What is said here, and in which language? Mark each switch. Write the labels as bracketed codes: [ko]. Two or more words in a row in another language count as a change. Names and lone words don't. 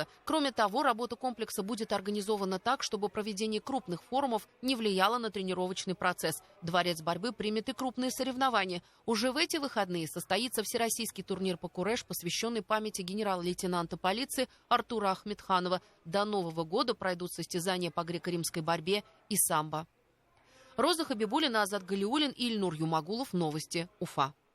[ru] Кроме того, работа комплекса будет организована так, чтобы проведение крупных форумов не влияло на тренировочный процесс. Дворец борьбы примет и крупные соревнования. Уже в эти выходные состоится всероссийский турнир по куреш, посвященный памяти генерала-лейтенанта полиции Артура Ахмедханова. До Нового года пройдут состязания по греко-римской борьбе и самбо. Роза Хабибуллина, Азат Галиуллин и Ильнур Юмагулов. Новости. Уфа.